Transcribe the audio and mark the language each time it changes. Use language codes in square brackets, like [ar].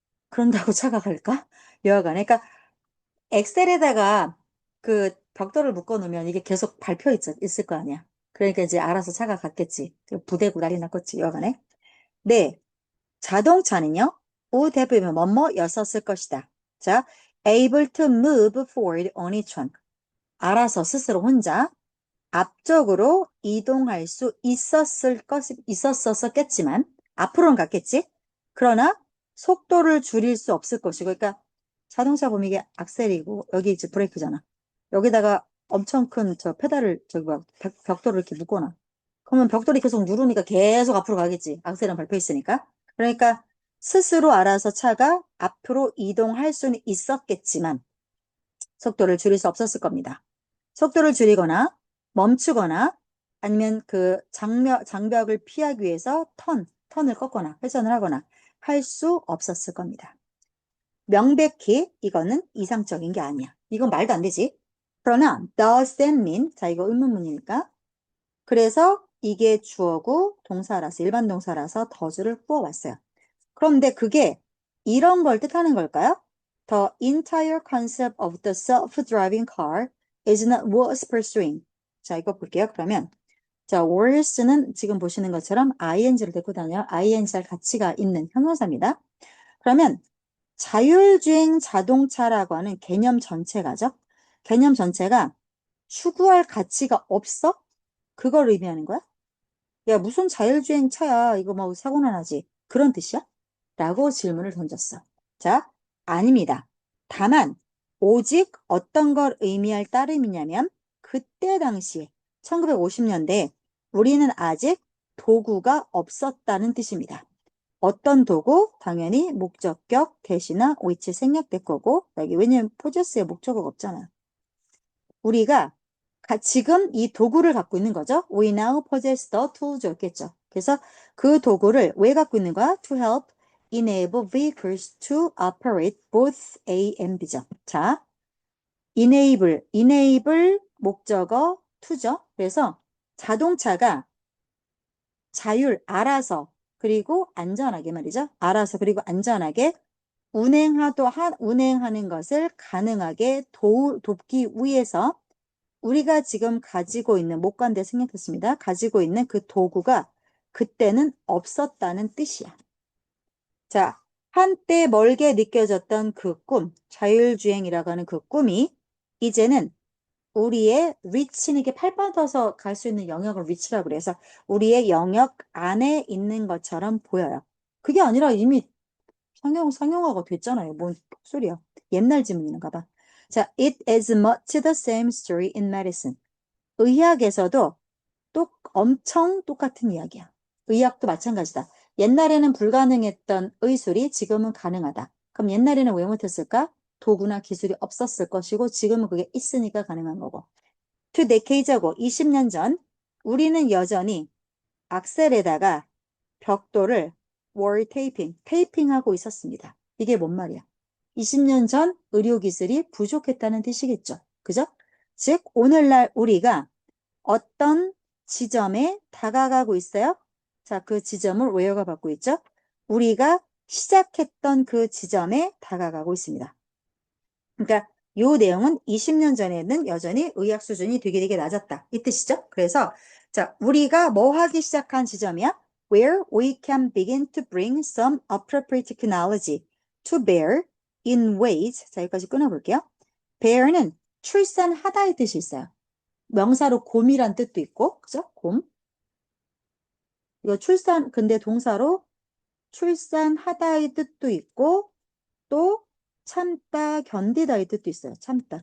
[ko] 그런다고 차가 갈까? 여하간에. 그러니까 엑셀에다가 그 벽돌을 묶어 놓으면 이게 계속 있을 거 아니야. 그러니까 이제 알아서 차가 갔겠지. 부대고 난리 났겠지. 여하간에. 네. 자동차는요. [en] would have [ko] 면 뭐뭐였었을 것이다. [en] 자, able to move forward on its own. [ko] 알아서 스스로 혼자 앞쪽으로 이동할 수 있었었겠지만, 앞으로는 갔겠지? 그러나 속도를 줄일 수 없을 것이고, 그러니까 자동차 보면 이게 악셀이고, 여기 이제 브레이크잖아. 여기다가 엄청 큰 저 페달을, 저기 뭐, 벽돌을 이렇게 묶어놔. 그러면 벽돌이 계속 누르니까 계속 앞으로 가겠지. 악셀은 밟혀 있으니까. 그러니까 스스로 알아서 차가 앞으로 이동할 수는 있었겠지만, 속도를 줄일 수 없었을 겁니다. 속도를 줄이거나 멈추거나 아니면 그 장벽을 피하기 위해서 턴을 꺾거나 회전을 하거나 할 수 없었을 겁니다. 명백히 이거는 이상적인 게 아니야. 이건 말도 안 되지. [en] 그러나 does that mean? [ko] 자, 이거 의문문이니까. 그래서 이게 주어고 동사라서 일반 동사라서 does를 꾸어왔어요. 그런데 그게 이런 걸 뜻하는 걸까요? [en] The entire concept of the self-driving car is not worth pursuing. [ko] 자, 이거 볼게요. 그러면 자, worth는 지금 보시는 것처럼 ing를 데리고 다녀요. ing할 가치가 있는 형용사입니다. 그러면 자율주행 자동차라고 하는 개념 전체가죠. 개념 전체가 추구할 가치가 없어? 그걸 의미하는 거야? 야, 무슨 자율주행 차야. 이거 뭐 사고나 나지. 그런 뜻이야? 라고 질문을 던졌어. 자, 아닙니다. 다만, 오직 어떤 걸 의미할 따름이냐면, 그때 당시에, 1950년대에 우리는 아직 도구가 없었다는 뜻입니다. 어떤 도구? 당연히 목적격, 대시나 which 생략될 거고, 여기 왜냐면 포저스에 목적어가 없잖아. 우리가 지금 이 도구를 갖고 있는 거죠. [en] We now possess the tools였겠죠. [ko] 그래서 그 도구를 왜 갖고 있는 거야? [en] To help enable vehicles to operate both A and B죠. [ko] 자, enable 목적어 to죠. 그래서 자동차가 알아서, 그리고 안전하게 말이죠. 알아서, 그리고 안전하게 운행하는 것을 가능하게 돕기 위해서 우리가 지금 가지고 있는, 못 간데 생략했습니다. 가지고 있는 그 도구가 그때는 없었다는 뜻이야. 자, 한때 멀게 느껴졌던 그 꿈, 자율주행이라고 하는 그 꿈이 이제는 우리의 리치는 이게 팔 뻗어서 갈 수 있는 영역을 리치라고 그래서 우리의 영역 안에 있는 것처럼 보여요. 그게 아니라 이미 상용화가 됐잖아요. 뭔 소리야. 옛날 지문인가 봐. [en] 자, it is much the same story in medicine. [ko] 의학에서도 엄청 똑같은 이야기야. 의학도 마찬가지다. 옛날에는 불가능했던 의술이 지금은 가능하다. 그럼 옛날에는 왜 못했을까? 도구나 기술이 없었을 것이고 지금은 그게 있으니까 가능한 거고. [en] Two decades ago, [ko] 20년 전 우리는 여전히 악셀에다가 벽돌을 테이핑하고 있었습니다. 이게 뭔 말이야? 20년 전 의료기술이 부족했다는 뜻이겠죠. 그죠? 즉, 오늘날 우리가 어떤 지점에 다가가고 있어요? 자, 그 지점을 where가 받고 있죠? 우리가 시작했던 그 지점에 다가가고 있습니다. 그러니까 요 내용은 20년 전에는 여전히 의학 수준이 되게 낮았다. 이 뜻이죠. 그래서 자, 우리가 뭐 하기 시작한 지점이야? [en] Where we can begin to bring some appropriate technology to bear in ways. [ko] 자, 여기까지 끊어볼게요. bear는 출산하다의 뜻이 있어요. 명사로 곰이란 뜻도 있고, 그죠? 곰. 이거 출산, 근데 동사로 출산하다의 뜻도 있고, 또 참다, 견디다의 뜻도 있어요. 참다.